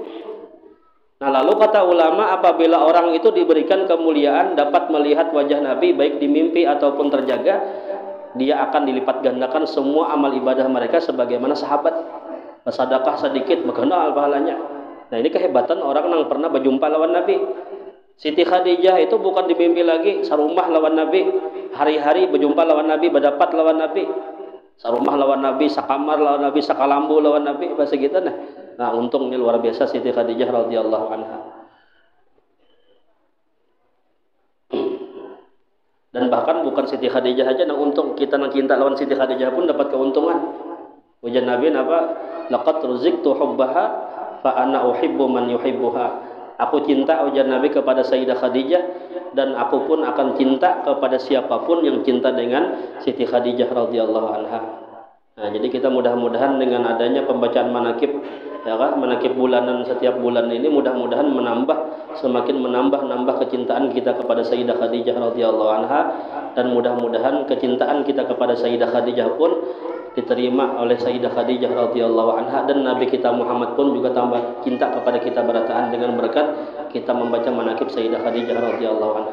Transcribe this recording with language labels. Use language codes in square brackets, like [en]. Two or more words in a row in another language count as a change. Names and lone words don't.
[id] Nah lalu kata ulama, apabila orang itu diberikan kemuliaan, dapat melihat wajah Nabi, baik di mimpi ataupun terjaga, dia akan dilipat gandakan semua amal ibadah mereka sebagaimana sahabat. Bersedekah sedikit, mengenal pahalanya. Nah ini kehebatan orang yang pernah berjumpa lawan Nabi. [bjn] Siti Khadijah itu bukan di mimpi lagi, sarumah lawan Nabi, hari-hari berjumpa lawan Nabi, berdapat lawan Nabi, sarumah lawan Nabi, sakamar lawan Nabi, sakalambu lawan Nabi, bahasa gitu nah. [id] Nah untungnya luar biasa Siti Khadijah [ar] radhiyallahu anha. [id] Dan bahkan bukan Siti Khadijah aja yang untung, kita yang cinta lawan Siti Khadijah pun dapat keuntungan. Ujian Nabi [ar] laqad ruziktu hubbaha fa ana uhibbu man yuhibbuha. [id] Aku cinta ujar Nabi kepada Sayyidah Khadijah dan aku pun akan cinta kepada siapapun yang cinta dengan Siti Khadijah [ar] radhiyallahu anha. [id] Nah, jadi kita mudah-mudahan dengan adanya pembacaan manakib manakib bulanan setiap bulan ini mudah-mudahan semakin menambah kecintaan kita kepada Sayyidah Khadijah [ar] radhiyallahu anha, [id] dan mudah-mudahan kecintaan kita kepada Sayyidah Khadijah pun diterima oleh Sayyidah Khadijah [ar] radhiyallahu anha, [id] dan Nabi kita Muhammad pun juga tambah cinta kepada kita berataan dengan berkat kita membaca manakib Sayyidah Khadijah [ar] radhiyallahu anha.